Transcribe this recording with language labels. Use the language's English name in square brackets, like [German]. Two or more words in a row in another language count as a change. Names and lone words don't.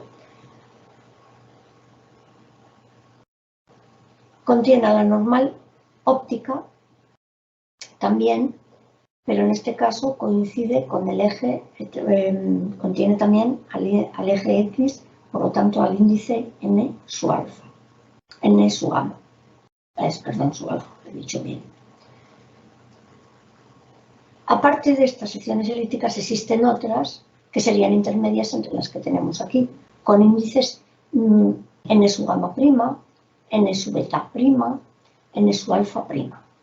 [Spanish] Contiene la normal óptica también, pero en este caso coincide con el eje, contiene también al eje X, por lo tanto al índice n sub alfa, n sub gamma, perdón, sub alfa, lo he dicho bien. Aparte de estas secciones elípticas existen otras que serían intermedias entre las que tenemos aquí, con índices n sub gamma prima, n sub beta prima, n sub alfa prima.